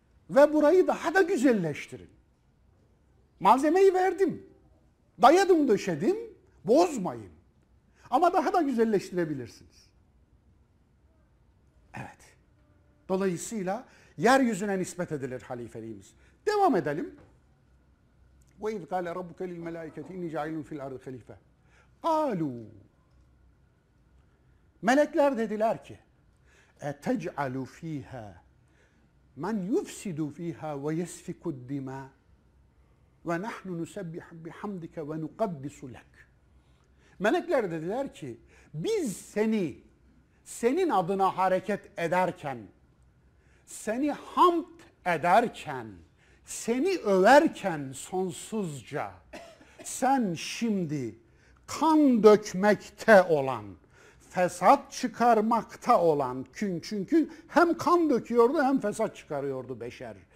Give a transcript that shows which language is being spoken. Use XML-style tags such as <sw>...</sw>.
<tr>Ve burayı daha da güzelleştirin. Malzemeyi verdim. Dayadım, döşedim. Bozmayın. Ama daha da güzelleştirebilirsiniz. Evet. Dolayısıyla yeryüzüne nispet edilir halifeliğimiz. Devam edelim.</tr> <ar>وَاِذْ قَالَ رَبُّكَ لِلْمَلَائِكَةِ اِنِّي جَعِلٌ فِي الْاَرْضِ خَلِيفَةِ قَالُوا</ar> <tr>Melekler dediler ki,</tr> <ar>اتجعل فيها من يفسد فيها ويسفك الدماء ونحن نسبح بحمدك ونقدس لك.</ar> <tr>Melekler dediler ki biz seni senin adına hareket ederken, seni hamd ederken, seni överken sonsuzca, sen şimdi kan dökmekte olan, fesat çıkarmakta olan, çünkü hem kan döküyordu hem fesat çıkarıyordu beşer.</tr>